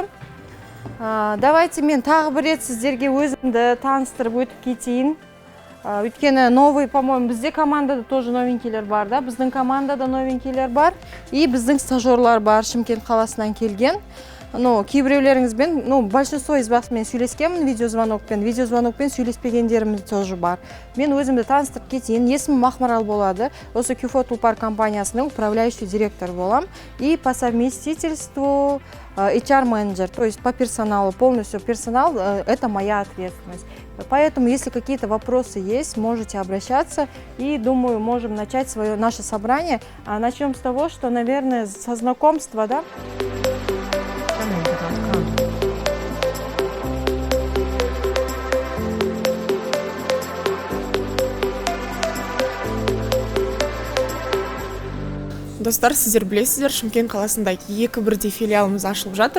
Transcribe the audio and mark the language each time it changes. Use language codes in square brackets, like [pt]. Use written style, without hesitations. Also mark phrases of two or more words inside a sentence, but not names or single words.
[kk] Давайте мен тағы бір рет сіздерге өзімді таныстырып өтіп кетейін. Өйткені [ru] новый, по-моему, [kk] бізде командада тоже новенькийлер бар да. Біздің командада новенькийлер бар. И біздің стажерлар бар, Шымкент қаласынан келген. Кейбіреулеріңізбен, [ru] большинство из вас [kk] мен сөйлескенмін видеозвонокпен сөйлеспегендеріміз тоже бар. Мен өзімді таныстырып кетейін. Есімім Мақмарал болады. Осы Кюфо Тулпар компаниясының [ru] управляющий директор [kk] болам. [ru] И по совместительству HR-менеджер, то есть по персоналу, полностью персонал, это моя ответственность. Поэтому, если какие-то вопросы есть, можете обращаться. И, думаю, можем начать наше собрание. Начнем с того, что, наверное, со знакомства, да? [kk] Достар, сіздер білесіздер, Шымкент қаласында 2 бірдей филиалымыз ашылып жатыр.